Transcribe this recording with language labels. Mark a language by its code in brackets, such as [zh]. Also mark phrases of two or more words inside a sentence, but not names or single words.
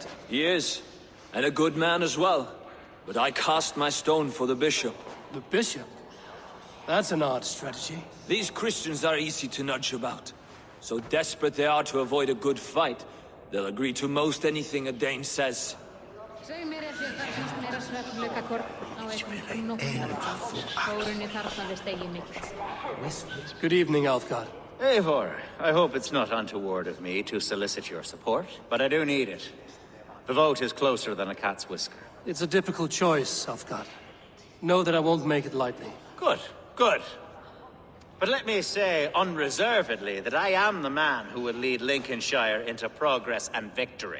[en] He is, and a good man as well. But I cast my stone for the bishop. The bishop? That's an odd strategy. These Christians are easy to nudge about. So desperate they are to avoid a good fight, they'll agree to most anything a Dane says. [is] Segð mér ef þér þarfnast meira svefnlukakorn á einhverjum nóttum. Þórunni þarfnaðist eigi mikill. [en] Good evening, Elfgard. Eivor, I hope it's not untoward of me to solicit your support, but I do need it. The vote is closer than a cat's whisker. It's a difficult choice, Elfgard. Know that I won't make it lightly. Good, good. But let me say unreservedly that I am the man who will lead Lincolnshire into progress and victory.